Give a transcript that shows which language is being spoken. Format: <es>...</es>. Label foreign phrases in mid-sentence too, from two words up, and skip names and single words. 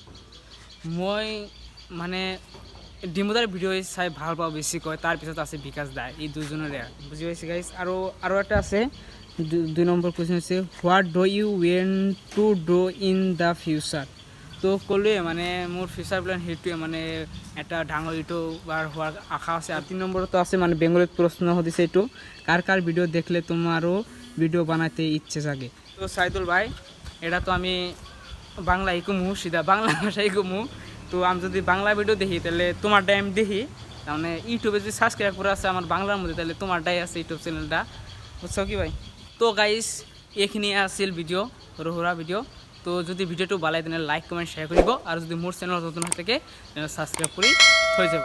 <as>মই মানে ডিম্পুদাৰ ভিডিঅ' চাই ভাল পাওঁ বেছিকৈ তাৰপিছত আছে বিকাশ দাই এই দুজনৰে বুজি পাইছে গাইজ আৰু এটা আছে 2 নম্বৰ কুৱেশ্যন আছে</as> <en>what do you want to do in the future</en> <as>তো ক'লোৱে মানে মোৰ</as> <en>future plan</en> <as>সেইটোৱে মানে এটা ডাঙৰ ইউটিউবাৰ হোৱাৰ আশা আছে আৰু 3 নম্বৰতো আছে মানে বেংগলীত প্ৰশ্ন সুধিছে এইটো কাৰ ভিডিঅ' দেখিলে তোমাৰো</as> <bn>ভিডিঅ' বানাতে ইচ্ছে জাগে তো সাইদুল ভাই এটা তো আমি বাংলায় কমু সিধা বাংলা ভাষায় কমু তো আমি যদি বাংলা ভিডিও দেখি তাহলে তোমারটাই আমি দেখি তার মানে ইউটিউবে যদি সাবস্ক্রাইব করে আছে আমার বাংলার মধ্যে তাহলে তোমারটাই আছে ইউটিউব চ্যানেলটা বুঝছো কি ভাই</bn> <as>তো গাইজ এইখিনি আছিল ভিডিঅ' সৰু সুৰা ভিডিঅ' তো যদি ভিডিঅ'টো ভাল লাগে তেনেহ'লে লাইক কমেণ্ট শ্বেয়াৰ কৰিব আৰু যদি মোৰ চেনেলত নতুন হৈ থাকে তেনেহ'লে ছাবস্ক্ৰাইব কৰি থৈ যাব</as>